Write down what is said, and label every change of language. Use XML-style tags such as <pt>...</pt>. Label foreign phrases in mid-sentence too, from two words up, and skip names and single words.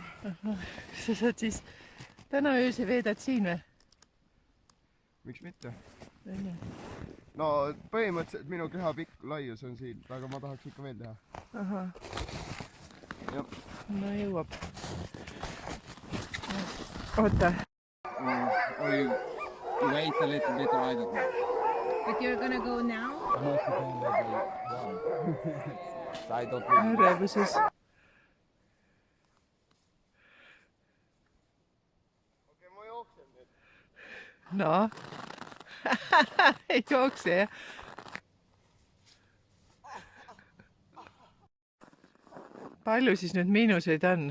<et>Kas sa saad siis täna ööse veedad siin või? Miks mitte? No põhimõtteliselt minu keha pikk laius on siin, aga ma tahaks ikka veel teha. Ahah. Jah. No jõuab. Oota.</et> <en>Or you wait a little bit, or I don't know. But you're gonna go now? I don't know.</en> <et>Ärevuses. Okei, ma jooksen nüüd. No. Ei jookse jah. Palju siis nüüd miinuseid on?</et>